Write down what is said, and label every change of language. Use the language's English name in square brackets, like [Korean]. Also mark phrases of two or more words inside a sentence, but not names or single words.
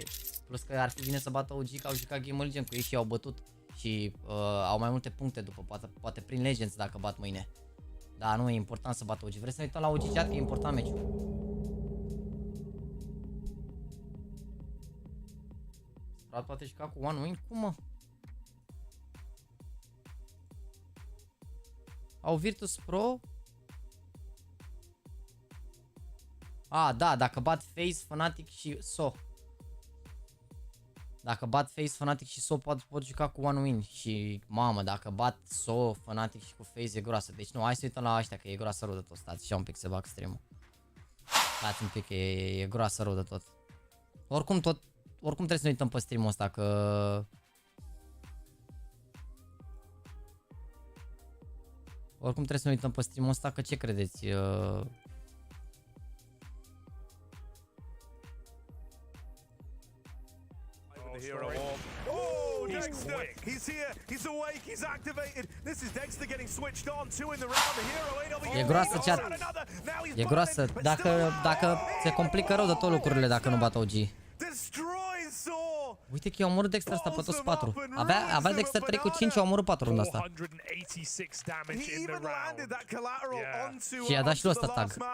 [Romanian] Plus că ar fi bine să bată OG că au jucat Gamer Legion cu ei și au bătut. Și au mai multe puncte după, poate prin Legends dacă bat mâine. Da, nu e important să bată OG. Vreți să ne uităm la OG chat? Că e important meciul. Sprout poate juca cu [English] one win? [Romanian] Cum, mă? Au Virtus Pro? Da, dacă bat FaZe, Fnatic și SO. Dacă bat FaZe, Fnatic și SO pot juca cu [English] one win. [Romanian] Și mamă, dacă bat SO, Fnatic și cu FaZe e groasă. Deci nu, hai să uităm la ăștia că e groasă rău de tot. Stați și un pic să bag stream-ul. Stați un pic că e groasă rău de tot. Oricum trebuie să ne uităm pe stream-ul ăsta că... Oricum trebuie să ne uităm pe stream-ul ăsta că ce credeți? [English] Dexter, he's here, he's awake, he's activated. This is Dexter getting switched on, 2 in the round. The hero AW. [Romanian] E groasă chat. E groasă. Dacă se complică rău de tot lucrurile dacă nu bat OG. Uite că i-a omorât Dexter ăsta pe toți 4. Avea Dexter 3 cu 5, a omorât 4 runda asta. Și i-a dat și lui ăsta tag.